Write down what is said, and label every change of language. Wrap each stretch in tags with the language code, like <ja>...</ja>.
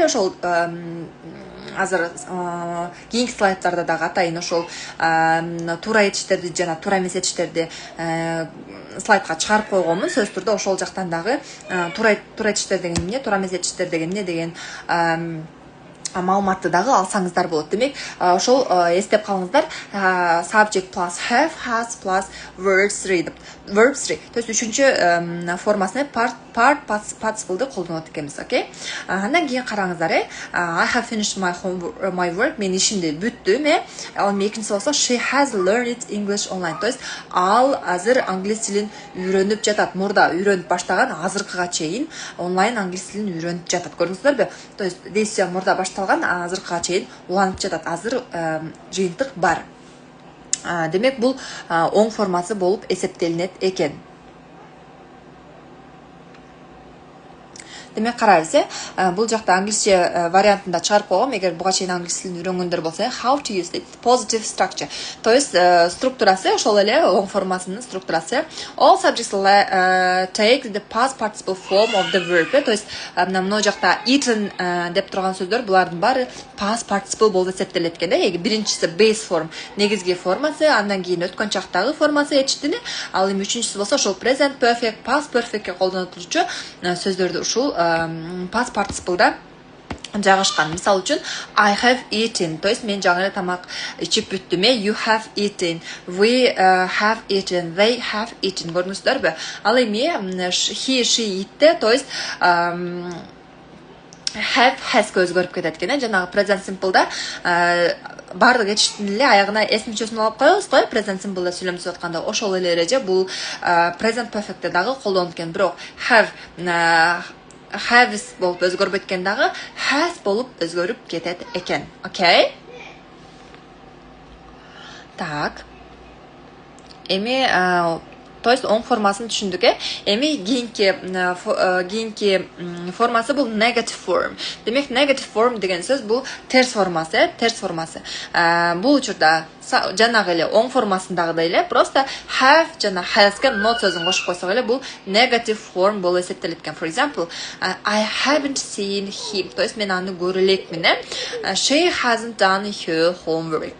<ky>Ошол азыр кийинки слайдтарда дагы атайын ошол туура этиштерди жана туура эмес этиштерди слайдка чыгарып койгонмун. Сөз түрдө ошол жактан дагы туура этиштер деген эмне, туура эмес этиштер деген эмне деген маалыматты дагы алсаңыздар болот. Демек, ошол эстеп калыңыздар.</ky> <en>Subject plus have, has plus verb 3.</en> <ky>То есть 3-чү формасына part participle'ды колдонот экенбиз, окей? Андан кийин караңыздар,</ky> <en>I have finished my work.</en> <ky>Мен ишимди бүттүм. Ал экинчиси болсо</ky> <en>she has learned English online.</en> <ky>То есть ал азыр англис тилин үйрөнүп жатат. Мурда үйрөнүп баштаган, азыркыга чейин онлайн англис тилин үйрөнүп жатат. Көрдүңүздөрбү? То есть действие мурда башталган, азыркыга чейин уланып жатат. Азыр жыйынтык бар. Демек, бул оң формасы болуп эсептелинет экен. Демек, карайбыз, бул жакта англисче вариантында чыгарып койгом. Эгер буга чейин англис тилин үйрөнгөндөр болсо,</ky> <en>how to use it, positive structure.</en> <ky>То есть структурасы ошол эле оң формасынын структурасы.</ky> <en>All subjects take the past participle form of the verb.</en> <ky>То есть мына жакта eaten деп турган сөздөр булардын баары past participle болуп эсептелет экен. Эги биринчиси base form, негизги формасы, андан кийин өткөн чактагы формасы этиштини, ал эми үчүнчүсү болсо ошол present perfect, past perfectке колдонулчу сөздөрдү ушул past participle'да жайгашкан. Мисалы үчүн</ky> <en>I have eaten,</en> <ky>то есть мен жаңы тамак ичип бүттүм.</ky> <en>You have eaten, we have eaten, they have eaten.</en> <ky>Көрдүңүздөрбү? Ал эми he, she, it, то есть have, has-га өзгөрүп кетет экен. Жанагы present simple'да бардык этиштин эле аягына s мүчөсүн алып коебуз го, present simple'да сүйлөм түзүп атканда. Ошол эле эреже бул present perfect'те дагы колдонулат экен. Бирок has болуп өзгөрбөйт экен дагы, has болуп өзгөрүп кетет экен. Окей? Так. Эми то есть оң формасын түшүндүк. Эми кийинки формасы бул negative form. Демек, negative form деген сөз бул терс формасы, Бул учурда жанагы эле оң формасындагыдай эле просто have жана has-га not сөзүн кошуп койсок эле бул negative form болуп эсептелет экен.</ky> <en>For example, I haven't seen him.</en> <ky>То есть мен аны көрө элекмин.</ky> <en>She hasn't done her homework.</en>